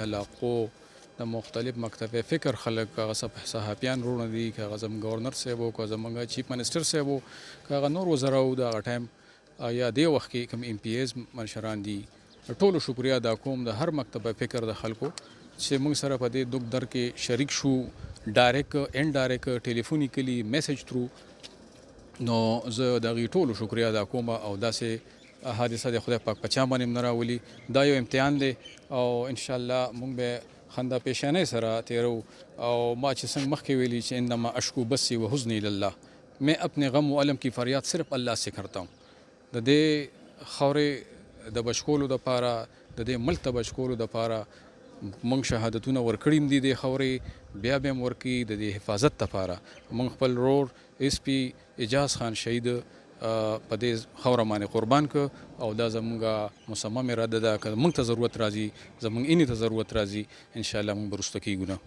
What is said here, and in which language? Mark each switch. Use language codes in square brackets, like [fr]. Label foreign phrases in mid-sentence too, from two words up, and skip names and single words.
[ps] علاقو د مختلف مکتب فکر خلک هغه صحافیان رونه دي، که هغه زموږ ګورنر صاحب و، که زموږ چیف منسټر صاحب و، که هغه نور وزرا و د هغه ټایم یا دې وخت کې کوم ایم پی ایز مشران دي، ټولو شکریا ادا کوم د هر مکتب فکر د خلکو چې موږ سره په دې دغ در کې شریک شو، [en] direct in direct telephonically message through. [ps] نو زه د هغې ټولو شکریا ادا کوم او داسې حادثه د خدای پاک په چا باندې نه راولي. دا یو امتحان دی او انشاءالله موږ به خندا پیشانۍ سره تیرو. او ما چې څنګه مخکې ویلي چې [ar] انما اشکو بسی و حزنی لله، [ur] میں اپنے غم و علم کی فریاد صرف الله سے کرتا ہوں. [ps] د دې خاورې د بچکولو دپاره، د دې ملک د بچکولو دپاره موږ شهادتونه ورکړي دي د خاورې، بیا به هم ورکړي د دې حفاظت دپاره. موږ خپل رور اس پی اجاز خان شهید په دې خاوره باندې قربان کړ او دا زموږ مصمم اراده ده که موږ ته ضرورت راځي، زموږ اینې ته ضرورت راځي، انشاءالله موږ به وروسته کېږو نه.